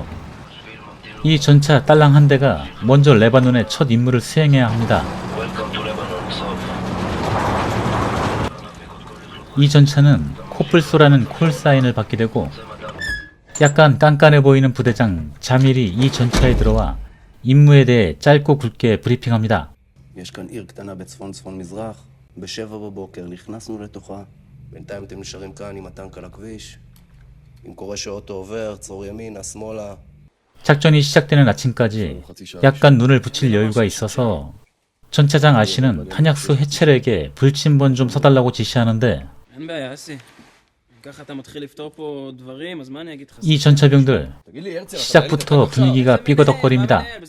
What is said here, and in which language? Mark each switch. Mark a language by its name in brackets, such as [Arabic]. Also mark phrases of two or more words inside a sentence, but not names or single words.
[Korean] 이 전차 딸랑 한 대가 먼저 레바논의 첫 임무를 수행해야 합니다. 이 전차는 코뿔소라는 콜사인을 받게 되고 약간 깐깐해 보이는 부대장 자밀이 이 전차에 들어와 임무에 대해 짧고 굵게 브리핑합니다. [Hebrew] יש כאן עיר קטנה בצפון מזרח, ב-7 בבוקר נכנסנו לתוכה, בינתיים אתם נשארים כאן עם הטנק על הכביש, אם קורה שאוטו עובר, צור ימינה, שמאלה. [Korean] 작전이 시작되는 아침까지 약간 눈을 붙일 여유가 있어서 전차장 아씨는 탄약수 해첼에게 불침번 좀 서달라고 지시하는데 이 전차병들 시작부터 분위기가 삐거덕거립니다.